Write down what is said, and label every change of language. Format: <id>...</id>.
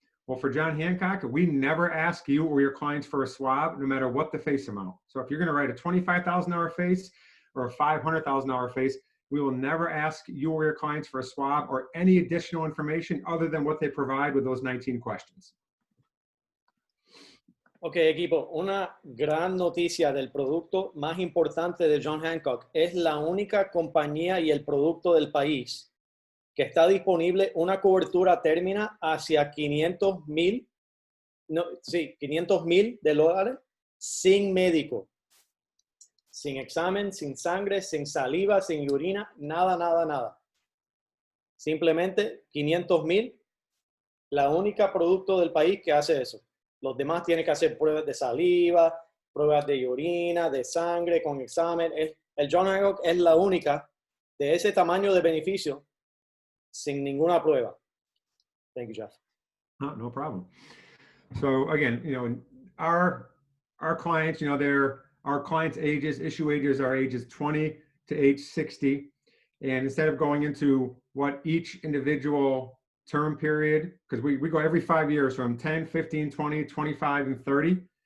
<en>Well, for John Hancock, we never ask you or your clients for a swab, no matter what the face amount. So if you're going to write a $25,000 face or a $500,000 face, we will never ask you or your clients for a swab or any additional information other than what they provide with those 19 questions.</en> <es>Ok, equipo, una gran noticia del producto más importante de John Hancock. Es la única compañía y el producto del país que está disponible una cobertura términa hacia $500,000 $500,000 sin médico, sin examen, sin sangre, sin saliva, sin urina, nada. Simplemente $500,000, la única producto del país que hace eso. Los demás tienen que hacer pruebas de saliva, pruebas de orina, de sangre, con examen. El John Hancock es la única de ese tamaño de beneficio sin ninguna prueba.</es> <en>Thank you, Jeff. No problem. So again, our clients, our clients' ages, issue ages are ages 20 to age 60. And instead of going into what each individual term period, because we go every 5 years from 10, 15, 20, 25, and 30.</en>